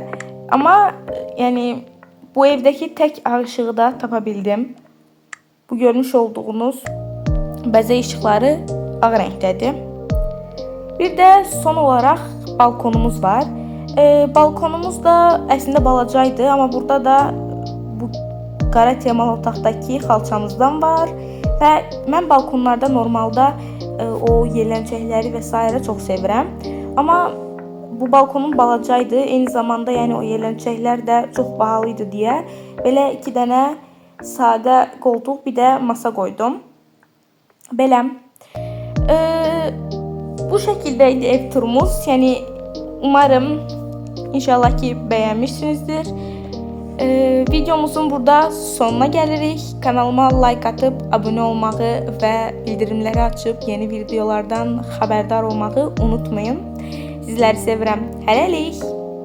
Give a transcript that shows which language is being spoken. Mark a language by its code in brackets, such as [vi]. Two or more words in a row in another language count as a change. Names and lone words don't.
[tr] Ama yani bu evdeki tek ağ ışığı da tapabildim. [az] Bu görmüş olduğunuz bəzək ışıqları ağ renkdədir. [tr] Bir de son olarak balkonumuz var. [az] Balkonumuz da əslində balacaydı ama burada da bu qara temalı otaqdakı xalçamızdan var. Və mən balkonlarda normalda o yelənçəkləri və s. çox sevirəm. Ama bu balkonum balacaydı. Eyni zamanda yani o yelənçəklər də çox bahalıydı deyə belə iki dənə sadə koltuq, bir də masa koydum. Belə. [tr] Bu şekildeydi ev turumuz. Yani umarım inşallah ki beğenmişsinizdir. Videomuzun burada sonuna gelirik. Kanalıma like atıp abone olmağı ve bildirimleri açıp yeni videolardan haberdar olmağı unutmayın. [az] Sizleri sevirəm. Hələlik.